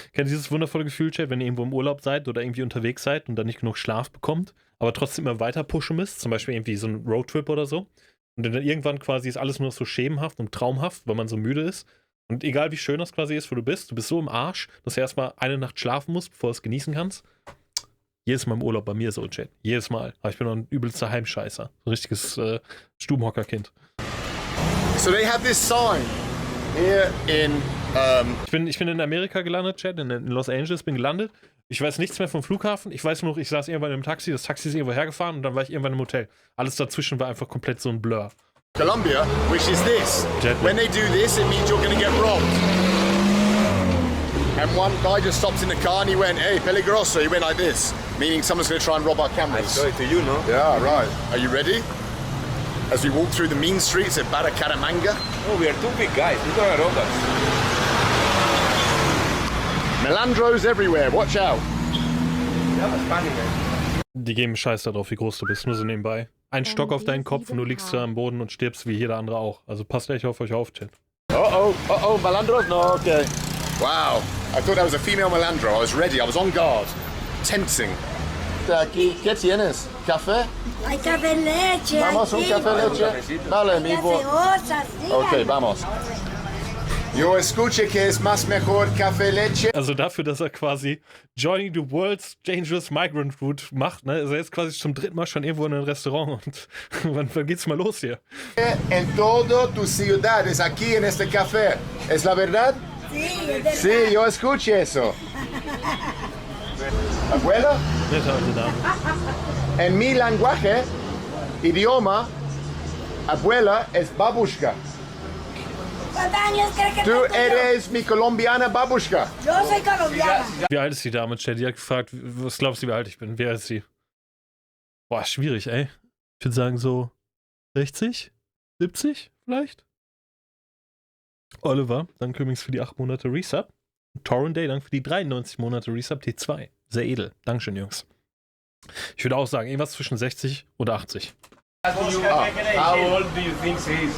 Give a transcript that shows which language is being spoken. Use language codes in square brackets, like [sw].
[de] Kennt ihr dieses wundervolle Gefühl, Chat, wenn ihr irgendwo im Urlaub seid oder irgendwie unterwegs seid und dann nicht genug Schlaf bekommt, aber trotzdem immer weiter pushen müsst, zum Beispiel irgendwie so ein Roadtrip oder so, und dann irgendwann quasi ist alles nur noch so schemenhaft und traumhaft, weil man so müde ist, und egal wie schön das quasi ist, wo du bist so im Arsch, dass du erstmal eine Nacht schlafen musst, bevor du es genießen kannst. Jedes Mal im Urlaub bei mir so, Chat. Jedes Mal. Aber ich bin noch ein übelster Heimscheißer. So ein richtiges Stubenhockerkind. [en] So they have this sign here in [de] Ich bin in Amerika gelandet, Chat, in Los Angeles, bin gelandet. Ich weiß nichts mehr vom Flughafen. Ich weiß nur, ich saß irgendwann im Taxi, das Taxi ist irgendwo hergefahren und dann war ich irgendwann im Hotel. Alles dazwischen war einfach komplett so ein Blur. [en] Colombia, which is this. [de] Jetlag. [en] When they do this, it means you're going to get robbed. And one guy just stopped in the car and he went, hey, peligroso. He went like this, meaning someone's going to try and rob our cameras. I saw it to you, no? Yeah, right. Are you ready? As we walk through the mean streets of Bucaramanga. Oh, we are two big guys. We're going to rob us. Melandros everywhere, watch out. Die geben Scheiß darauf, wie groß du bist, nur so nebenbei. Ein Stock auf deinen Kopf und du liegst da am Boden und stirbst wie jeder andere auch. Also passt echt auf euch auf, Chat. Oh, Melandros? No, okay. Wow, I thought that was a female Melandro. I was ready, I was on guard. [es] Tensing. Aquí, ¿qué tienes? ¿Café? Hay café leche. Vamos, un café leche. Dale, mi voz. Okay, vamos. Yo escuche que es más mejor café leche. [de] Also dafür, dass er quasi Joining the World's Dangerous Migrant Route macht, ne, ist er jetzt quasi zum 3. Mal schon irgendwo in einem Restaurant und wann geht's mal los hier? [es] En todo tu ciudad es aquí en este café. ¿Es la verdad? Sí, es verdad. Sí, yo escuché eso. Abuela? En mi lenguaje, idioma, abuela es babushka. ¿Cuántos años crees que Du tengo eres mi colombiana babushka. yo? Yo soy colombiana. [de] Wie alt ist die Dame, Chat? Die hat gefragt, was glaubst du, wie alt ich bin? Wie alt ist sie? Boah, schwierig, ey. Ich würde sagen so 60? 70 vielleicht? Oliver, danke übrigens für die 8 Monate Resub. Torrent Day, danke für die 93 Monate Resub T2. Sehr edel. Dankeschön, Jungs. Ich würde auch sagen, irgendwas zwischen 60 oder 80. [en] How old do you think he is?